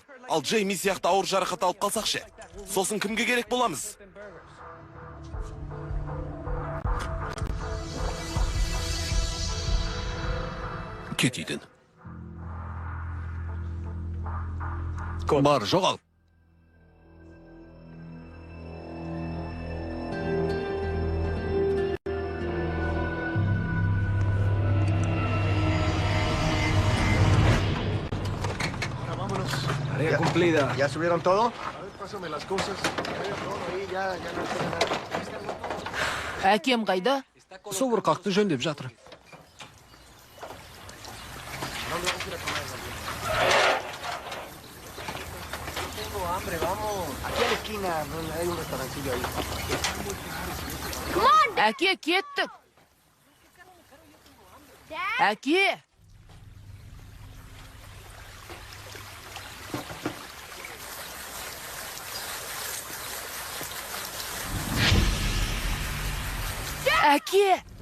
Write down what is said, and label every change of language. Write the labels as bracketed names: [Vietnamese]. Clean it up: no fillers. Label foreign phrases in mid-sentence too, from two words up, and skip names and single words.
[Kazakh] Ал Джейми сияқты ауыр жарақат алып қалсақ ше. Сосын кімге керек боламыз? Кет үйден. Бар, жоғал. [Spanish] Tarea cumplida. ¿Ya subieron todo? [Kazakh] Әкем қайда? Собырқақты жөндеп жатыр. [Spanish] Aquí a la esquina, hay un restaurancillo ahí. [Kazakh] Әке, кеттік. Әке! Әке!